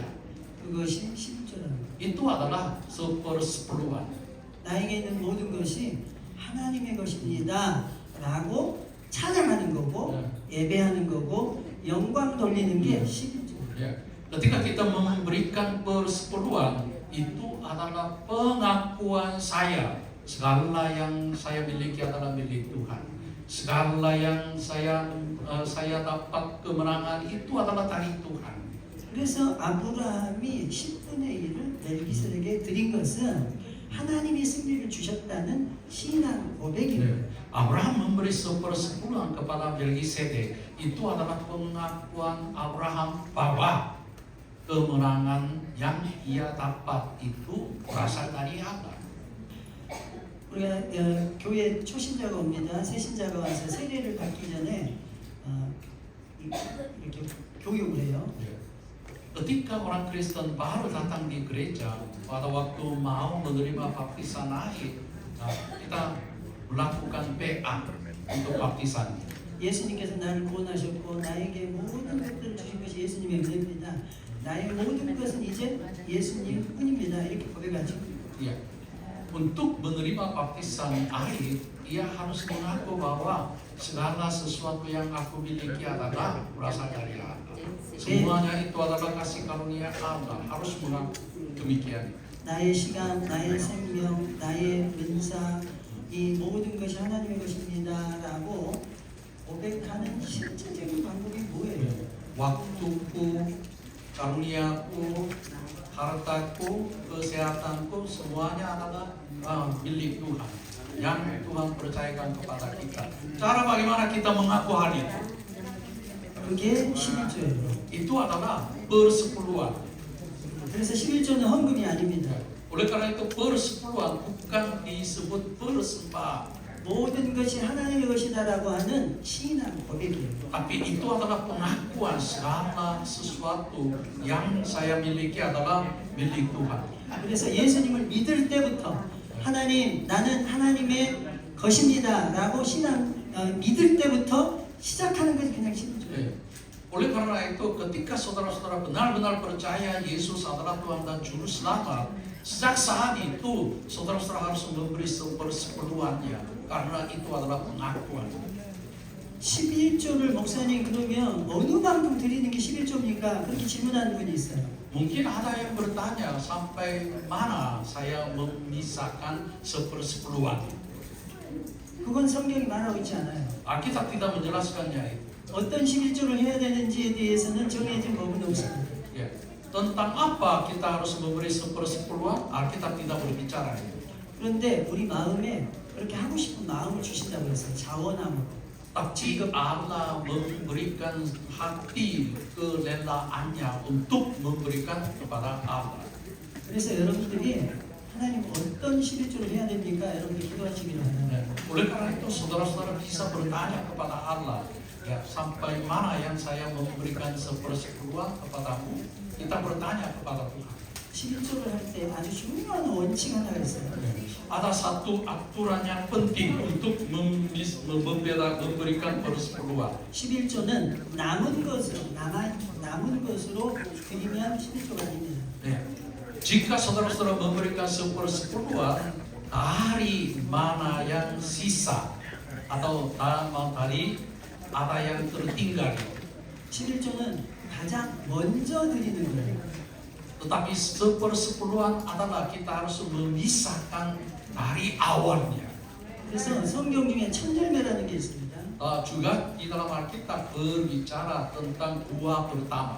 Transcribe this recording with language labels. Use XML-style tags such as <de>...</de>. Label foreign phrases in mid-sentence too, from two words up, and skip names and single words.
<ko>그것이 11조라는 거예요.</ko> <id>Itu adalah sepersepuluhan.</id> <ko>나에게 있는 모든 것이 하나님의 것입니다 라고 찬양하는 거고 예배하는 거고 영광 돌리는 게 11조.</ko> <id>Ya. Ketika kita memberikan persepuluhan, itu adalah pengakuan saya. Segala yang saya miliki adalah milik Tuhan. Segala yang saya dapat kemenangan itu adalah dari Tuhan.</id> <ko>그래서 아브라함이 10분의 1을 멜기세덱에게 드린 것은 하나님이 승리를 주셨다는 신앙 고백입니다.</ko> <id>Abraham memberi sepersepuluhan kepada Melkisedek. Itu adalah pengakuan Abraham bahwa kemenangan yang ia dapat itu berasal dari Allah.</id> <ko>우리가 교회 초신자가 옵니다. 새신자가 와서 세례를 받기 전에 이렇게 교육을 해요.</ko> <id>Ketika orang Kristen baru datang di gereja, pada waktu mau menerima baptisan air, kita melakukan PA untuk baptisan.</id> <ko>예수님께서 나를 구원하셨고 나에게 모든 것들을 주신 것이 예수님의 은혜입니다. 나의 모든 것은 이제 예수님 뿐입니다. 이렇게 고백하죠.</ko> <id>Ya. Untuk menerima baptisan air, ia harus mengaku bahwa segala sesuatu yang aku miliki adalah berasal dari Allah. Semuanya itu adalah kasih karunia Allah. Harus mengaku demikian.</id> <ko>나의 시간, 나의 생명, 나의 은사, 이 모든 것이 하나님의 것입니다라고 고백하는 실제적인 방법이 뭐예요?</ko> <id>Waktuku, karuniaku, hartaku, kesehatanku, semuanya adalah milik Tuhan. Yang Tuhan percayakan kepada kita. Cara bagaimana kita mengaku hal itu?</id> <ko>그게 11조예요.</ko> <id>Itu adalah persepuluhan.</id> <ko>그래서 11조는 헌금이 아닙니다.</ko> <id>Oleh karena itu persepuluhan bukan disebut persembahan,</id> <ko>모든 것이 하나님의 것이다라고 하는 신앙 고백이에요.</ko> <id>tapi itu adalah pengakuan segala sesuatu yang saya miliki adalah milik Tuhan.</id> <ko>그래서 예수님을 믿을 때부터 하나님, 나는 하나님의 것입니다라고 신앙 믿을 때부터 시작하는 것이 그냥 11조예요.</ko> <id>Oleh karena itu ketika saudara-saudara benar-benar percaya Yesus adalah Tuhan dan Juru Selamat, sejak saat itu saudara-saudara harus memberi sepersepuluhannya karena itu adalah pengakuan.</id> <ko>11조를 목사님 그러면 어느 만큼 드리는 게 11조입니까? 그렇게 질문하는 분이 있어요.</ko> <id>Mungkin ada yang bertanya sampai mana saya memisahkan sepersepuluhan.</id> <ko>그건 성경이 말하고 있지 않아요.</ko> <id>Alkitab tidak menjelaskannya itu.</id> <ko>어떤 11조를 해야 되는지에 대해서는 정해진 법은 없습니다.</ko> <id>Ya. Tentang apa kita harus memberi sepersepuluhan, Alkitab tidak berbicara itu.</id> <ko>그런데 우리 마음에 그렇게 하고 싶은 마음을 주신다고 했어요. 자원함으로.</ko> <id>Tapi Allah memberikan hati kelelaannya untuk memberikan kepada Allah.</id> <ko>그래서 여러분들이 하나님 어떤 11조를 해야 됩니까? 여러분들 기도하시기를 바랍니다.</ko> <id>Oleh karena itu saudara-saudara bisa bertanya kepada Allah, ya sampai mana yang saya memberikan sepersepuluhan kepadamu? Kita bertanya kepada Tuhan.</id> <ko>11조를 할 때 아주 중요한 원칙 하나가 있어요.</ko> <id>Ada satu aturan yang penting untuk memberikan persepuluhan.</id> <ko>11조는 남은 것으로 드리면 11조가 아닙니다.</ko> <id>Jika saudara-saudara memberikan sepersepuluhan dari mana yang sisa atau dari ada yang tertinggal,</id> <ko>11조는 가장 먼저 드리는 거예요.</ko> <id>tetapi sepersepuluhan adalah kita harus memisahkan dari awalnya.</id> <ko>그래서 성경 중에 천열매라는 게 있습니다.</ko> <id>Juga di dalam Alkitab berbicara tentang buah pertama.</id>